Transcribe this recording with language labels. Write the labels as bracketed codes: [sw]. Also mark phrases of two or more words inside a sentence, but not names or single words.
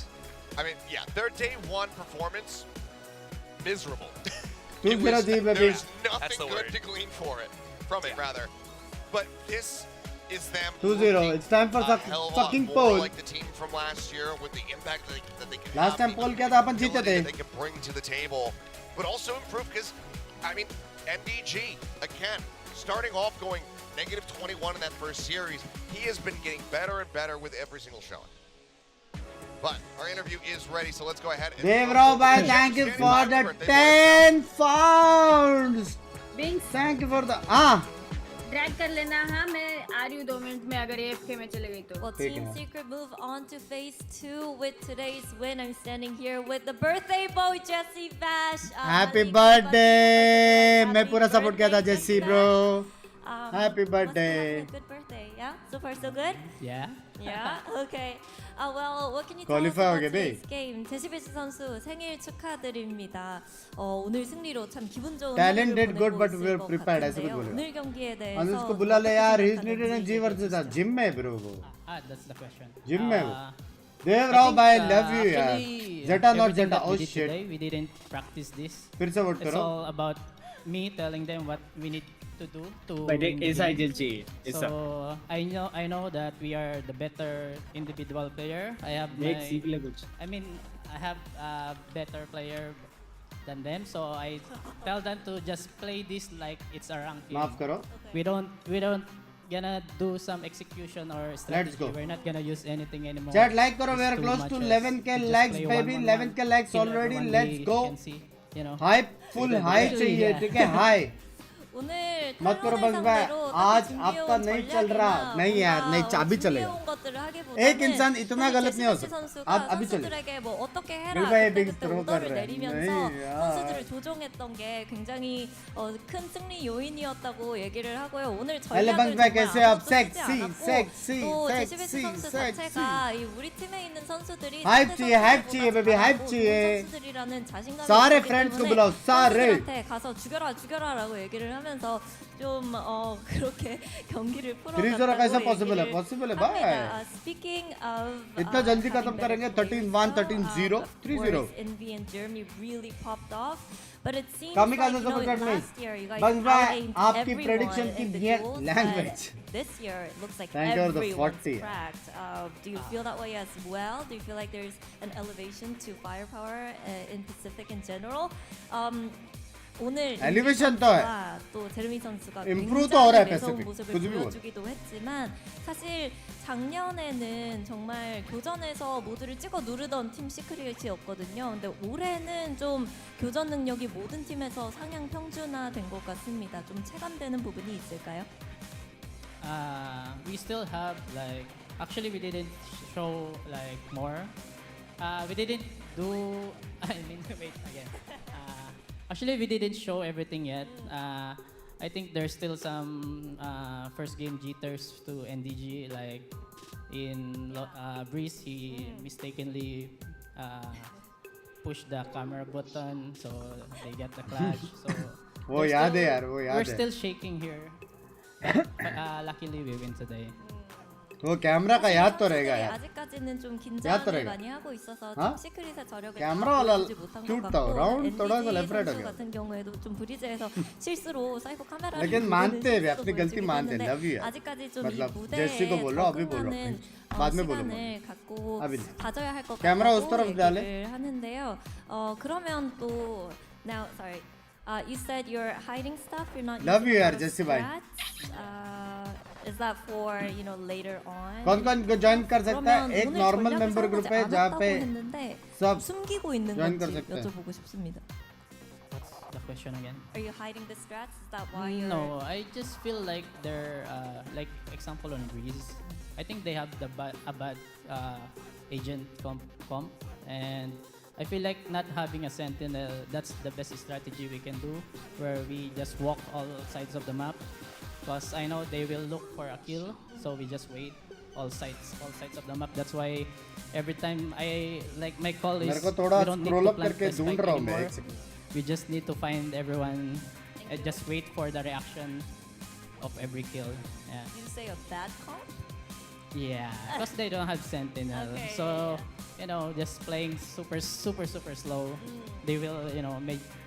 [en] I mean, yeah, their day one performance, miserable. There's There's nothing the good word. to glean from it, rather. But this is them 2-0. It's time for a hell of a lot fucking more poll. like the team from last year with the impact that they can Last have, time poll [hi] किया था अपन जीते [en] ability [hi] थे. [en] that they can bring to the table, but also improve because, I mean, MDG, again, starting off going -21 in that first series, he has been getting better and better with every single showing. But our interview is ready, so let's go ahead and Devrao bhai, thank you for the 10 pounds. Binks, Thank you for the [hi] ड्रैग कर लेना. हाँ, मैं आ रही हूँ 2 मिनट में अगर AFK में चले गई तो. [en] Well, Team Secret move on to phase 2 with today's win. I'm standing here with the birthday boy, Jesse Bash. Happy birthday. [hi] मैं पूरा सपोर्ट किया था Jesse bro. [en] Happy birthday. Good birthday, yeah? So far so good? Yeah. Yeah? Okay. Well, what can you tell us Qualify about [ko] 하게 돼. [en] today's game? [ko] 제시베스 선수 생일 축하드립니다. 오늘 승리로 참 기분 좋은 [en] Talent [ko] 하루를 [en] did good, [ko] 보내고 [en] but we [ko] 있을 [en] were [ko] 것 [en] prepared. [hi] ऐसे कुछ [ko] 같은데요. [hi] बोलेगा. [ko] 오늘 경기에 대해서 [hi] अनुज को बुला ले यार. [en] He's needed in G versus था. [hi] Gym में bro वो. [en] That's the question. [hi] Gym में वो. [en] I Devrao think, [hi] bhai, [en] love you [hi] yaar. [en] actually, Zeta not everything Zeta. that Oh we did shit. today, we didn't practice this. [hi] फिर से vote [en] It's [hi] करो. [en] all about me telling them what we need to do to But win the it's game. IGG. It's So I know that we are the better individual player. I have [hi] Make सीख ले कुछ. [en] I mean I have a better player than them, so I tell them to just play this like it's a rank game. [hi] माफ करो. [en] We don't gonna do some execution or strategy. go. We're not gonna use anything anymore. Chat like [hi] करो. We [en] It's are too close much to as 11k we just likes play baby. 1-1-1, 11k likes kill already. everyone Let's we go. can see, you know. Hype full high [hi] चाहिए ठीक है high. [ko] 오늘 [hi] मत करो बंस भाई. आज आपका नहीं चल रहा. नहीं यार नहीं चाबी चलेगा. एक इंसान इतना गलत नहीं हो सकता. आप अभी चले. [ko] 선수들에게 뭐 어떻게 해라 [hi] बिल भाई [ko] 그때 [hi] बिग [ko] 그때 [hi] थ्रो कर [ko] 오더를 [hi] रहे हैं. [ko] 내리면서 [hi] नहीं यार. [ko] 선수들을 조종했던 게 굉장히 큰 승리 요인이었다고 얘기를 하고요. 오늘 [hi] हेलो बंस [ko] 전략을 [hi] भाई [ko] 정말 [hi] कैसे आप? [ko] 아무것도 쓰지 [en] Sexy [ko] 않았고 [en] sexy [ko] 또 제시베스 [en] sexy [ko] 선수 [en] sexy. [ko] 자체가 이 우리 팀에 있는 선수들이 [hi] हाइप [ko] 상대 [hi] चाहिए हाइप [ko] 선수들보다 [hi] चाहिए [en] baby hype [ko] 잘하고 [hi] चाहिए. [ko] 좋은 선수들이라는 자신감이 [hi] सारे [ko] 있기 [hi] फ्रेंड्स को [ko] 때문에 [hi] बुलाओ सारे. [ko] 선수들한테 가서 죽여라라고 얘기를 하면서 좀 그렇게 경기를 [hi] Three-zero कैसे [ko] 풀어갔다고 [hi] possible है? [ko] 얘기를 [hi] Possible है [ko] 합니다. [hi] भाई. [en] Speaking of [hi] इतना जल्दी खत्म करेंगे 13-1 13-0 3-0. [en] Envy and Germany really popped off, but it seems [hi] कमी [en] like [hi] का [en] you know, [hi] support नहीं. [en] last year you guys [hi] बंस भाई [en] out-aimed [hi] आपकी [en] everyone [hi] prediction की [en] in the [hi] ये [en] duels, language. but this year it looks like Thank you for the everyone's 40. cracked. Do you feel that way as well? Do you feel like there's an elevation to firepower in Pacific in general? [ko] 오늘 [hi] Elevation तो है. [ko] 또 제르미 선수가 [hi] Improve तो हो रहा है [ko] 굉장히 매서운 [hi] Pacific. [ko] 모습을 [hi] कुछ भी बोलो. [ko] 보여주기도 했지만 사실 작년에는 정말 교전에서 모두를 찍어 누르던 팀 시크릿이었거든요. 근데 올해는 좀 교전 능력이 모든 팀에서 상향 평준화된 것 같습니다. 좀 체감되는 부분이 있을까요? [en] We still have like actually we didn't show like more. We didn't do. I mean wait again. Actually, we didn't show everything yet. I think there's still some first game jitters to NDG. Like in Breeze, he mistakenly pushed the camera button, so they get the clash. So [hi] वो याद है यार, वो याद [en] we're [hi] है. [en] still shaking here. Luckily, we win today. [hi] वो कैमरा का याद तो रहेगा यार. [ko] 아직까지는 좀 [hi] याद तो [ko] 긴장을 [hi] रहेगा. [ko] 많이 하고 있어서 [hi] हाँ? [ko] 팀 시크릿의 저력을 [hi] कैमरा [ko] 다 [hi] वाला [ko] 보여주지 못한 것 [hi] क्यूट था. [ko] 같고 [hi] राउंड थोड़ा सा [ko] NDG [en] left right [hi] हो [ko] 선수 [hi] गया. [ko] 같은 경우에도 좀 브리즈에서 실수로 사이버 카메라를 [hi] लेकिन [ko] 보는 [hi] मानते हैं वे [ko] 실수도 [hi] अपनी गलती [ko] 보여주기도 [hi] मानते हैं. [ko] 했는데 [en] love you [hi] यार. [ko] 아직까지 좀 이 [hi] मतलब [ko] 무대에 [hi] जेसी को बोलो अभी बोलो. [ko] 적응하는 [hi] बाद में बोलो. [ko] 시간을 갖고 [hi] अभी [ko] 가져야 할 것 [hi] कैमरा उस [ko] 같다고 [hi] तरफ डाले. [ko] 얘기를 하는데요. 그러면 또 [en] now sorry. You said you're hiding stuff. You're not Love using you a [hi] यार [en] lot of [hi] जेसी भाई. [en] strats. Is that for later on? [hi] कौन-कौन को ज्वाइन कर सकता है? एक [ko] 오늘 [hi] नॉर्मल [ko] 전략을 [en] member group [hi] है [ko] 사용하지 [hi] जहाँ [ko] 않았다고 [hi] पे [ko] 했는데 [hi] सब [ko] 숨기고 있는 [hi] ज्वाइन कर [ko] 건지 [hi] सकते हैं. [ko] 여쭤보고 싶습니다. [en] What's the question again? Are you hiding the strats? Is that why you're No, I just feel like they're like example on Breeze. I think they have a bad agent comp, and I feel like not having a sentinel, that's the best strategy we can do, where we just walk all sides of the map. Because I know they will look for a kill, so we just wait all sides of the map. That's why every time I like my call is [hi] मेरे को थोड़ा [en] we don't need [hi] scroll [en] to [hi] up [en] plant [hi] करके [en] the spike [hi] ढूंढ रहा हूँ मैं. [en] anymore. [hi] एक सेकंड. [en] We just need to find everyone and just wait for the reaction of every kill. Yeah. you say a bad comp? Yeah, because they don't have sentinel, Okay, so just playing super slow. They will, Yeah,